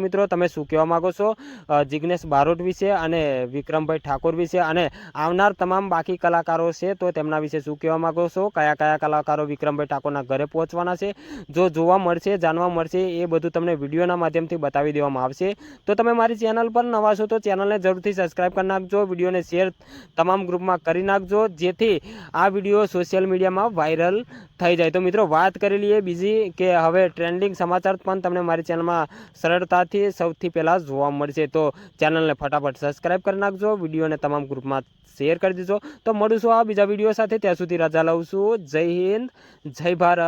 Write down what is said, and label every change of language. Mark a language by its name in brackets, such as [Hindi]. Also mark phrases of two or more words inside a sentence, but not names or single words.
[Gujarati] મિત્રો, તમે શું કહેવા માંગો છો જિગ્નેશ બારોટ વિશે અને વિક્રમભાઈ ઠાકોર વિશે અને આવનાર તમામ બાકી કલાકારો છે તો તેમના વિશે શું કહેવા માંગો છો? કયા કયા કલાકારો વિક્રમભાઈ ઠાકોરના ઘરે પહોંચવાના છે? જો જોવા મળશે, જાણવા મળશે એ બધું તમને વિડિયોના માધ્યમથી બતાવી દેવામાં આવશે। તો તમે મારી ચેનલ પર નવા છો તો ચેનલને જરૂરથી સબ્સ્ક્રાઇબ કરી નાખજો, વિડિયોને શેર તમામ ગ્રુપમાં કરી નાખજો, જેથી આ વિડિયો [English] social media [Gujarati] વાયરલ થઈ જાય। તો મિત્રો, વાત કરી લઈએ બીજી કે હવે ટ્રેન્ડિંગ સમાચાર પણ તમને મારી ચેનલમાં સરળતાથી સૌથી પહેલા જોવા મળશે। તો ચેનલને ફટાફટ સબ્સ્ક્રાઇબ કરી નાખજો, વિડિયોને તમામ ગ્રુપમાં શેર કરી દેજો। તો મળીશું આ બીજા વિડિયો સાથે, ત્યાં સુધી રજા લઉં છું। જય હિંદ, જય ભારત।